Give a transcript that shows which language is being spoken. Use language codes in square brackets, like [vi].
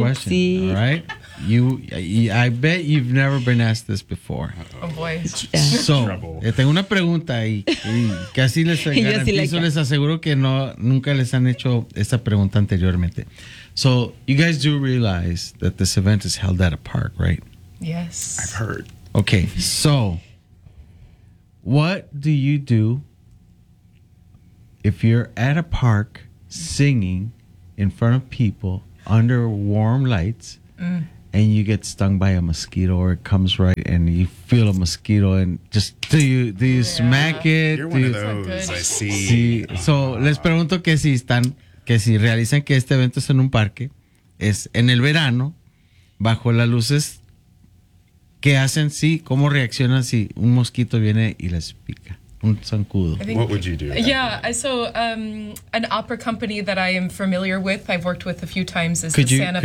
[en] I bet you've never been asked this before. Oh boy. [es] So, una pregunta ahí. Casi les garantizo, les aseguro que no, nunca les han hecho esta pregunta anteriormente. [en] So, you guys do realize that this event is held at a park, right? Yes. I've heard. Okay, so, what do you do if you're at a park singing in front of people under warm lights and you get stung by a mosquito, or it comes right and you feel a mosquito, and just do you yeah. smack it? You're one of those. I see. [es] So les pregunto que si están, que si realizan que este evento es en un parque, es en el verano, bajo las luces, ¿qué hacen? Sí, ¿cómo reaccionan si un mosquito viene y les pica? [en] What would you do? So an opera company that I am familiar with, I've worked with a few times, is the Santa Fe.